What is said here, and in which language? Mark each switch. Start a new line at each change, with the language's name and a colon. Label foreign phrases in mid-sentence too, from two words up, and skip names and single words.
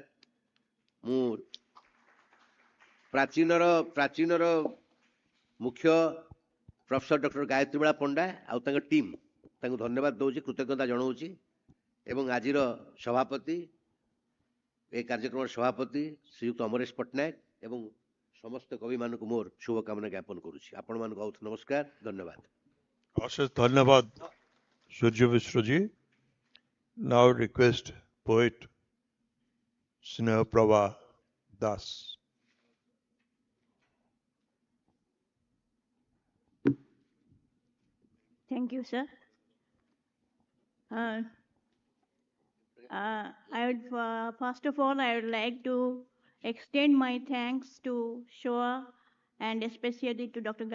Odia: ମୁଁ ପ୍ରାଚୀନର ମୁଖ୍ୟ ପ୍ରଫେସର ଡକ୍ଟର ଗାୟତ୍ରୀବାଳା ପଣ୍ଡା ଆଉ ତାଙ୍କ ଟିମ୍ ତାଙ୍କୁ ଧନ୍ୟବାଦ ଦେଉଛି, କୃତଜ୍ଞତା ଜଣାଉଛି। ଏବଂ ଆଜିର ସଭାପତି, ଏ କାର୍ଯ୍ୟକ୍ରମର ସଭାପତି ଶ୍ରୀଯୁକ୍ତ ଅମରେଶ ପଟ୍ଟନାୟକ ଏବଂ ସମସ୍ତ କବିମାନଙ୍କୁ ମୋର ଶୁଭକାମନା ଜ୍ଞାପନ କରୁଛି। ଆପଣମାନଙ୍କୁ ବହୁତ ନମସ୍କାର, ଧନ୍ୟବାଦ। ଅଶେଷ ଧନ୍ୟବାଦ ସୂର୍ଯ୍ୟ ମିଶ୍ରଜୀ।
English: Now request poet Snehaprabha Das. Thank you, sir. Uh, I would, first of all, I would like to extend my thanks to SOA and especially to Dr.